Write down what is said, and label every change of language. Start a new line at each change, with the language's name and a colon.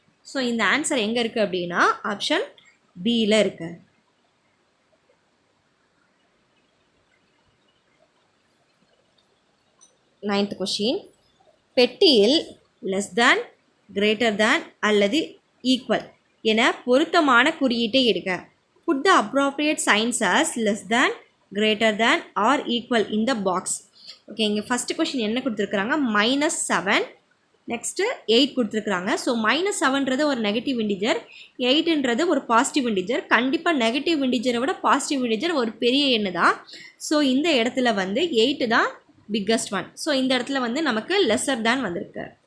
Tamil: So இந்த answer எங்கே இருக்குது அப்படின்னா ஆப்ஷன் பியில் இருக்குது. 9th question. பெட்டியில் லெஸ் தேன், கிரேட்டர் தேன் அல்லது ஈக்குவல் என பொருத்தமான குறியீட்டை எடுக்க.
English: Put the appropriate signs as less than, greater than or equal in the box.
Tamil: Okay, இங்கே ஃபஸ்ட்டு கொஷின் என்ன கொடுத்துருக்குறாங்க -7, நெக்ஸ்ட்டு 8 கொடுத்துருக்குறாங்க. ஸோ -7ன்றது ஒரு நெகட்டிவ் இண்டிஜர், 8ன்றது ஒரு பாசிட்டிவ் இண்டிஜர். கண்டிப்பாக நெகட்டிவ் இண்டிஜரை விட பாசிட்டிவ் இண்டிஜர் ஒரு பெரிய எண்ணு தான். ஸோ இந்த இடத்துல வந்து 8 தான் பிக்கஸ்ட் ஒன். ஸோ இந்த இடத்துல வந்து நமக்கு லெஸர் தேன் வந்திருக்கு.